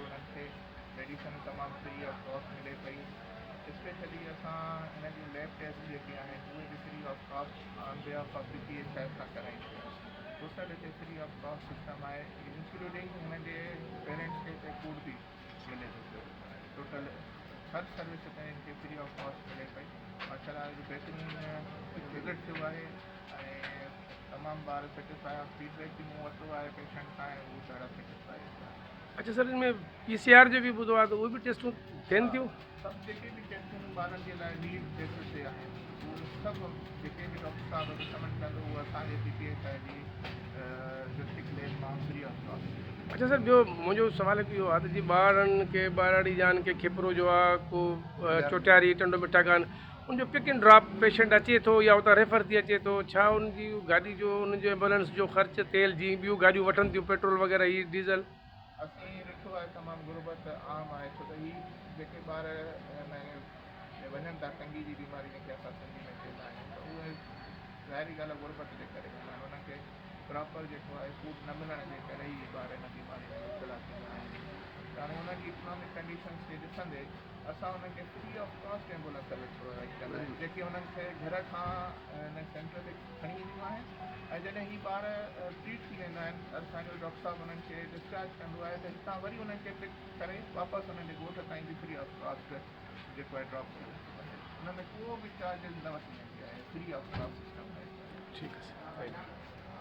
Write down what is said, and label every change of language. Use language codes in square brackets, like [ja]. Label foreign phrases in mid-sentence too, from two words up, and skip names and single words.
[sd] उन्हनि खे मेडिसन तमामु [en] free of cost [sd] मिले पई स्पेशली असां हिन जी लैब टेस्ट जेके आहिनि उहे बि [en] free of cost on behalf of PPHI [sd] सां करायूं टोटल हिते [en] free of cost system [sd] आहे इंक्लूडिंग हिन जे पेरेंट्स खे हिते फूड बि मिले थो पियो टोटल हर सर्विस हिते इनखे [en] free of cost [sd] मिले पई माशाल्लाह बहितरीन विज़िट थियो आहे ऐं तमामु ॿार सेटिस्फाई आहे फीडबैक बि मूं वरितो आहे पेशेंट खां ऐं उहे ॾाढा सेटिस्फाई अच्छा सर इनमें PCR जो बि ॿुधो आहे त उहे बि टेस्टूं थियनि थियूं सभु जेके बि टेस्टूं ॿारनि जे लाइ [en] need basis [sd] ते आहिनि उहे सभु जेके बि डॉक्टर साहब रिकमेंड कंदो उहे असांजे PPHI जी [en] district lab [sd] मां [en] free of cost [sd] अच्छा सर ॿियो मुंहिंजो सुवाल इहो आहे त जी ॿारनि खे ॿारड़ी जान खे खिपरो जो आहे को चोटियारी टंडो मिठा कान उनजो [en] pick and drop patient [sd] अचे थो या उतां रेफर थी अचे थो छा उनजी गाॾी जो उनजो एम्बुलेंस जो ख़र्चु तेल जी ॿियूं गाॾियूं वठनि थियूं पेट्रोल वग़ैरह ही डीज़ल असीं ॾिठो आहे तमामु गुरबत आम आहे छो त हीअ जेके ॿार वञनि था टंगी जी बीमारी जंहिंखे असां सिंधी में चवंदा आहियूं त उहे ज़ाहिरी ॻाल्हि आहे गुरबत जे करे उन्हनि खे प्रॉपर जेको आहे फूड न मिलण जे करे ई ॿार हिन बीमारी में मुब्तला थींदा आहिनि त हाणे हुनजी [en] economic conditions [sd] खे ॾिसंदे असां हुनखे [en] free of cost ambulance service provide [sd] कंदा आहियूं जेके हुननि खे घर खां हिन सेंटर ते खणी ईंदियूं आहिनि ऐं जॾहिं ही ॿार ट्रीट थी वेंदा आहिनि असांजो डॉक्टर साहब हुननि खे डिस्चार्ज कंदो आहे त हितां वरी हुननि खे पिक करे वापसि हुननि जे ॻोठ ताईं बि [en] free of cost [sd] जेको आहे ड्रॉप करे हुन में को बि चार्जिस न वठी वेंदी आहे [en] free of cost system [sd] आहे ठीकु आहे